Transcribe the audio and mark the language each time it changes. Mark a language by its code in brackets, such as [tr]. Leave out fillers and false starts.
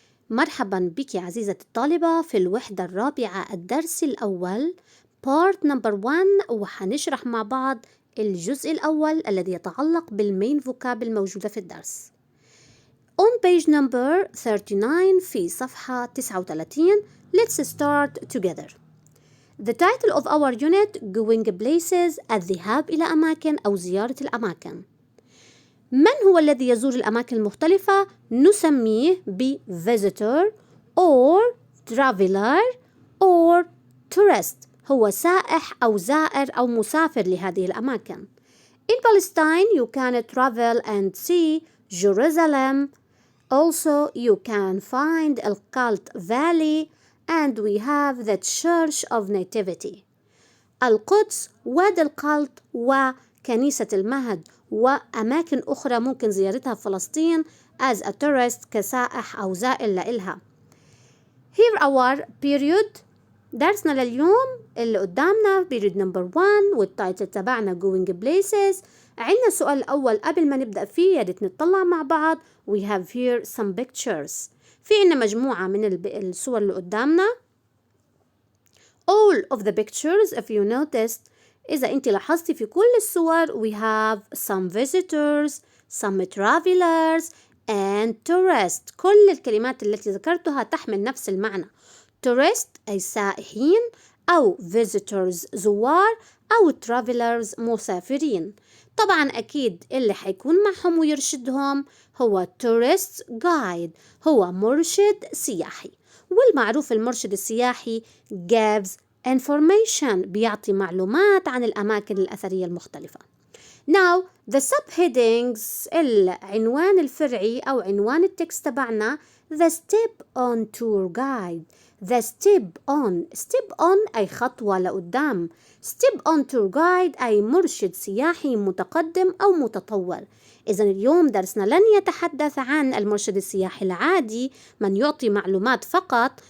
[ar] مرحبا بك يا عزيزة الطالبة في الوحدة الرابعة الدرس الأول [en] part number 1 [ar] وحنشرح مع بعض الجزء الأول الذي يتعلق بالمين فوكاب الموجودة في الدرس. [en] On page number 39 [ar] في صفحة 39 [en] let's start together. The title of our unit going places [ar] الذهاب إلى أماكن أو زيارة الأماكن. من هو الذي يزور الأماكن المختلفة؟ نسميه ب [en] visitor or traveler or tourist. [ar] هو سائح أو زائر أو مسافر لهذه الأماكن. [en] In Palestine you can travel and see Jerusalem. Also you can find القلط Valley and we have the Church of Nativity. [ar] القدس وادي القلط وكنيسة المهد وأماكن أخرى ممكن زيارتها في فلسطين [en] as a tourist [ar] كسائح أو زائر لإلها. [en] Here our period [ar] درسنا لليوم اللي قدامنا [en] period number 1 [ar] والتايتل تبعنا [en] going places. [ar] عندنا السؤال الأول قبل ما نبدأ فيه يا ريت نطلع مع بعض. [en] We have here some pictures. [ar] في عنا مجموعة من الصور اللي قدامنا. [en] All of the pictures if you noticed [ar] إذا أنت لاحظتي في كل الصور [en] we have some visitors, some travelers and tourists. [ar] كل الكلمات التي ذكرتها تحمل نفس المعنى. tourist أي سائحين أو visitors زوار أو travelers مسافرين. طبعا أكيد اللي حيكون معهم ويرشدهم هو tourist guide هو مرشد سياحي. والمعروف المرشد السياحي [en] gives information [ar] بيعطي معلومات عن الأماكن الأثرية المختلفة. [en] Now the subheadings [ar] العنوان الفرعي أو عنوان التكست تبعنا [en] the step on tour guide. the step on [ar] أي خطوة لقدام. [en] step on tour guide [ar] أي مرشد سياحي متقدم أو متطور. إذن اليوم درسنا لن يتحدث عن المرشد السياحي العادي من يعطي معلومات فقط.